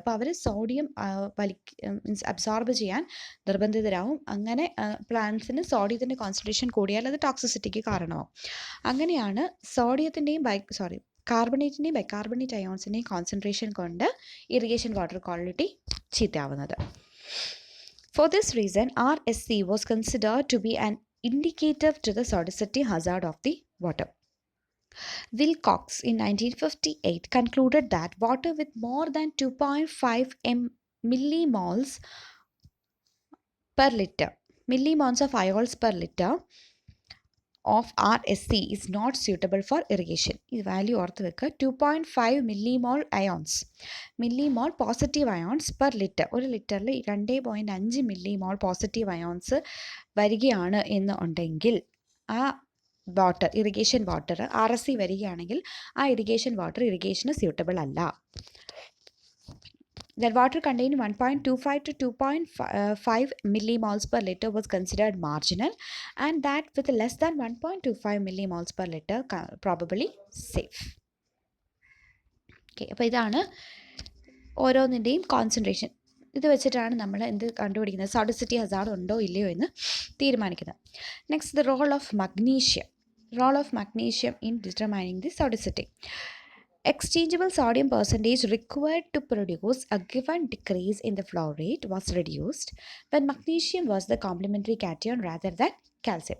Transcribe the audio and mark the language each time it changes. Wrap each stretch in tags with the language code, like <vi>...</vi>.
<ml>അപ്പോൾ അവർ sodium absorb ചെയ്യാൻ നിർബന്ധിതരാകും. അങ്ങനെ പ്ലാന്റ്സിന് സോഡിയത്തിൻ്റെ കോൺസെൻട്രേഷൻ കൂടിയാൽ അത് ടോക്സിസിറ്റിക്ക് കാരണമാവും. അങ്ങനെയാണ് സോഡിയത്തിൻ്റെയും കാർബണേറ്റിൻ്റെയും ബൈകാർബണേറ്റ് അയോൺസിൻ്റെയും കോൺസെൻട്രേഷൻ കൊണ്ട് irrigation water quality ചീത്തയാവുന്നത്.</ml> <en>For this reason RSC was considered to be an indicator to the sodicity hazard of the water. Wilcox in 1958 concluded that water with more than 2.5 millimoles per liter, millimoles of iols per liter of RSC is not suitable for irrigation.</en> <ml>ഈ value ഓർത്ത് വെക്കുക.</ml> <en>2.5 millimole ions, millimole positive ions per litre.</en> <ml>ഒരു ലിറ്ററിൽ 2.5 millimole positive ions വരികയാണ് എന്ന് ഉണ്ടെങ്കിൽ ആ water, irrigation water RSC വരികയാണെങ്കിൽ ആ ഇറിഗേഷൻ വാട്ടർ ഇറിഗേഷന് സ്യൂട്ടബിൾ അല്ല.</ml> <en>That water containing 1.25 to 2.5 millimoles per liter was considered marginal, and that with less than 1.25 millimoles per liter probably safe.</en> <ml>Okay, അപ്പോൾ ഇതാണ് ഓരോന്നിൻ്റെയും കോൺസെൻട്രേഷൻ. ഇത് വെച്ചിട്ടാണ് നമ്മൾ എന്ത് കണ്ടുപിടിക്കുന്നത്, സോഡിസിറ്റി ഹസാർഡ് ഉണ്ടോ ഇല്ലയോ എന്ന് തീരുമാനിക്കുന്നത്.</ml> <en>Next, the role of magnesium. Role of magnesium in determining the sodicity. Exchangeable sodium percentage required to produce a given decrease in the flow rate was reduced when magnesium was the complementary cation rather than calcium.</en>